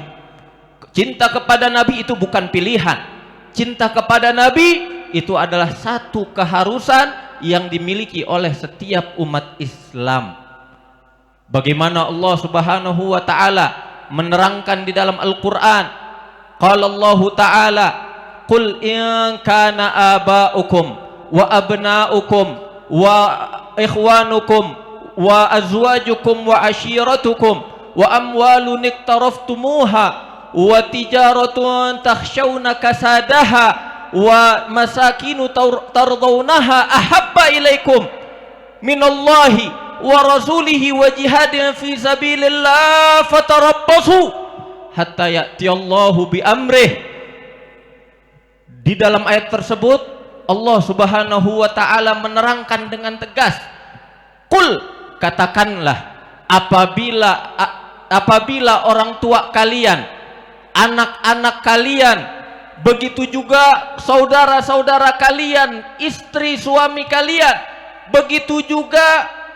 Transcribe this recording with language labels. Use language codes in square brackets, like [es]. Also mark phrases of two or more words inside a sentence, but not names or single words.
[id] Cinta kepada Nabi itu bukan pilihan. Cinta kepada Nabi itu adalah satu keharusan yang dimiliki oleh setiap umat Islam. Bagaimana Allah [ar] سبحانه وتعالى [id] menerangkan di dalam Al-Qur'an, [ar] قال الله تعالى قل إن كان آباؤكم وأبناؤكم وإخوانكم وأزواجكم وعشيرتكم وأموال اقترفتموها وتجارة تخشون كسادها ومساكن ترضونها أحب إليكم من الله ورسوله وجهاد في سبيل الله فتربصوا حتى يأتي الله بأمره. [id] Di dalam ayat tersebut Allah [ar] سبحانه وتعالى [id] menerangkan dengan tegas, qul, katakanlah, apabila orang tua kalian, anak-anak kalian, begitu juga saudara-saudara kalian, istri suami kalian, begitu juga